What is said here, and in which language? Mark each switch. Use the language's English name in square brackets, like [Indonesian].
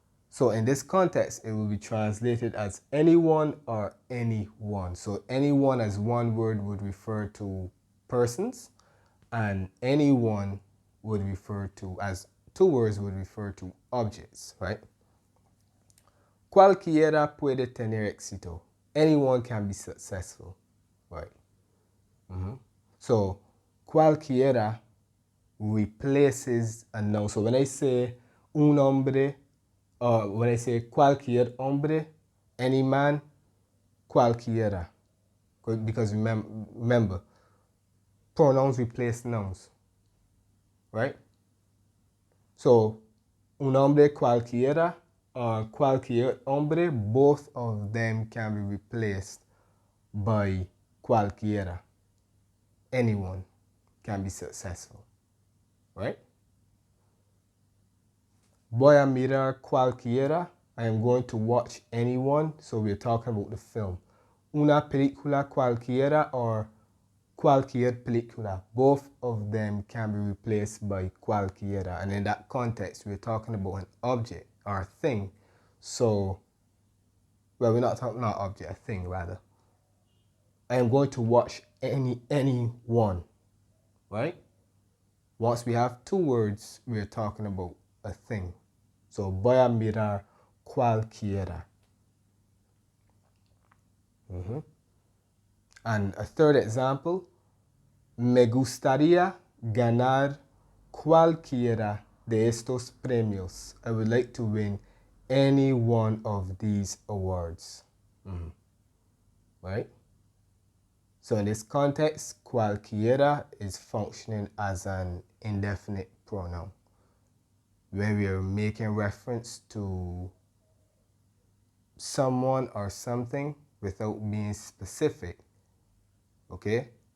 [English] So in this context, it will be translated as anyone or anyone. So anyone as one word would refer to persons, and anyone would refer to, as two words would refer to objects, right? [Spanish] Cualquiera puede tener éxito. [English] Anyone can be successful, right? So cualquiera replaces a noun. So when I say [Spanish] un hombre, [English] or when I say [Spanish] cualquier hombre, [English] any man, cualquiera. Because remember, pronouns replace nouns, right? So, [Spanish] un hombre cualquiera [English] or [Spanish] cualquier hombre, [English] both of them can be replaced by cualquiera. Anyone can be successful, right? [Spanish] Voy a mirar cualquiera. [English] I am going to watch anyone. So we're talking about the film. [Spanish] Una película cualquiera or cualquier película. [English] Both of them can be replaced by cualquiera. And in that context, we're talking about an object or a thing. So, well, we're not talking about object, a thing rather. I am going to watch anyone, right? Once we have two words, we're talking about a thing. [Spanish] So, voy a mirar cualquiera. [English] And a third example, [Spanish] me gustaría ganar cualquiera de estos premios. [English] I would like to win any one of these awards. Right? So in this context, cualquiera is functioning as an indefinite pronoun where we are making reference to someone or something without being specific. Okay?